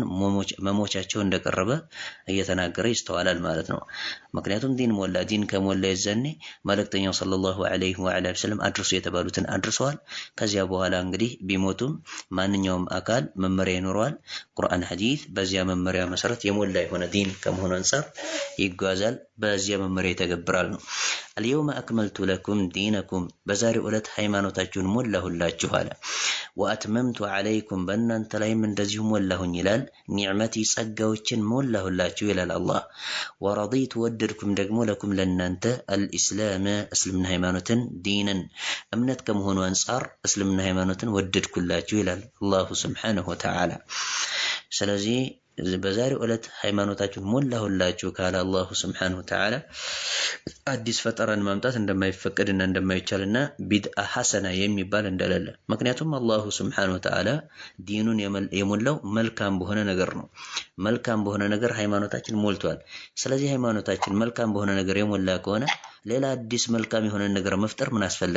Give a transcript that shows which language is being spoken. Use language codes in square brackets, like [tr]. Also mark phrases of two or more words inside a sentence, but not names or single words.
[am] መሞቻቸው እንደቀረበ እየተናገረ ይስተዋላል ማለት ነው። ምክንያቱም ዲን ከሞላ የዘኔ መልእክተኛው [ar] صلى الله عليه وآله وسلم [am] አድርሱ የተባሉትን አድርሰዋል። ከዚያ በኋላ እንግዲህ ቢሞቱም ማንኛውም አካል መመሪያ ይኖረዋል። ቁርአን ሐዲስ በዚያ መመሪያ መሰረት የሞላ የሆነ ዲን ከመሆኑ አንፃር ይጓዛል፣ በዚያ መመሪያ ይተገብራል ነው። [ar] اليوم أكملت لكم دينكم [am] በዛሬው ዕለት ሃይማኖታችሁን ሞላሁላችሁ አለ። [ar] وأتممت عليكم [am] በእናንተ ላይ ምን እንደዚሁ ሞላሁኝ ይላል። ኒዕመቲ ጸጋዎችን ሞላሁላችሁ ይላል አላህ። ወረዲቱ ወደድኩም ደግሞ ለኩም ለናንተ አልኢስላም እስልምና ሃይማኖትን ዲንን እምነት ከመሆኑ አንጻር እስልምና ሃይማኖትን ወደድኩላችሁ ይላል [ar] الله سبحانه وتعالى። [am] ስለዚህ በዛሬው ዕለት ሃይማኖታችሁን ሞላሁላችሁ ካለ [ar] الله سبحانه وتعالى [am] አዲስ ፈጠራን ማምጣት እንደማይፈቀድና እንደማይቻልና [ar] بدعة حسنة [am] የሚባል እንደሌለ። ምክንያቱም [ar] الله سبحانه وتعالى [am] ዲኑን የሞላው መልካም በሆነ ነገር ነው። መልካም በሆነ ነገር ሃይማኖታችን ሞልቷል። ስለዚህ ሃይማኖታችን መልካም በሆነ ነገር የሞላ ከሆነ ሌላ አዲስ መልካም የሆነ ነገር መፍጠር ምን አስፈለገ?